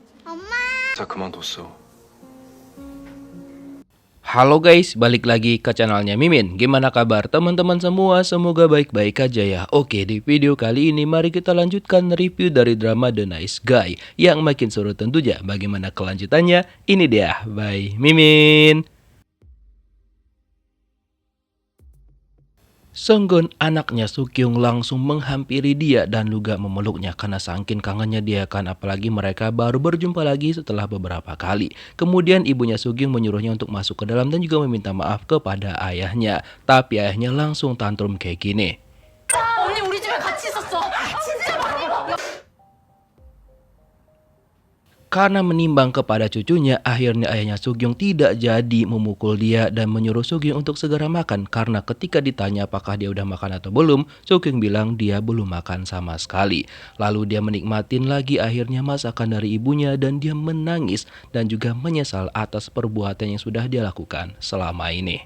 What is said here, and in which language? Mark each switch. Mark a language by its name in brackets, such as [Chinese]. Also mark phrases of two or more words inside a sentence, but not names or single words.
[Korean] 다 그만뒀어. [Indonesian] Halo guys, balik lagi ke channelnya Mimin. Gimana kabar teman-teman semua? Semoga baik-baik aja ya. Oke, di video kali ini mari kita lanjutkan review dari drama The Nice Guy. Yang makin seru tentunya. Bagaimana kelanjutannya? Ini dia, by Mimin. Sunggun, anaknya Sukyung, langsung menghampiri dia dan juga memeluknya karena saking kangennya dia kan, apalagi mereka baru berjumpa lagi setelah beberapa kali. Kemudian ibunya Sukyung menyuruhnya untuk masuk ke dalam dan juga meminta maaf kepada ayahnya. Tapi ayahnya langsung tantrum kayak gini. [Korean] 언니 우리 집에 같이 있었어. 진짜 많이 먹어. [Indonesian] Karena menimbang kepada cucunya, akhirnya ayahnya Sukyung tidak jadi memukul dia dan menyuruh Sukyung untuk segera makan. Karena ketika ditanya apakah dia udah makan atau belum, Sukyung bilang dia belum makan sama sekali. Lalu dia menikmatin lagi akhirnya masakan dari ibunya dan dia menangis dan juga menyesal atas perbuatan yang sudah dia lakukan selama ini.